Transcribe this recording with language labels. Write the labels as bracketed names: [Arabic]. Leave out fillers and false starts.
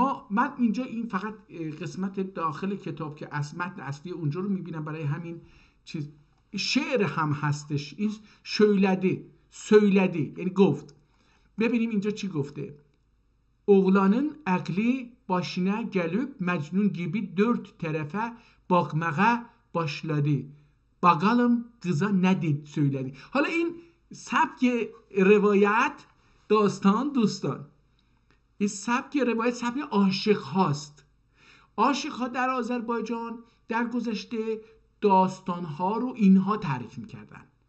[Persian] من اینجا این فقط قسمت داخل کتاب که متن اصلی اونجا رو میبینم، برای همین چیز شعر هم هستش. این söyledi یعنی گفت. ببینیم اینجا چی گفته. [Turkish] Oğlanın akli başına gelip Mecnun gibi dört tarafa bakmaya başladı. Bakalım kıza ne söyledi. [Persian] حالا این سبک روایت داستان دوستان، این سبک روایت سبک عاشق هاست. عاشق ها در آذربایجان در گذشته داستان ها رو اینها تعریف میکردن.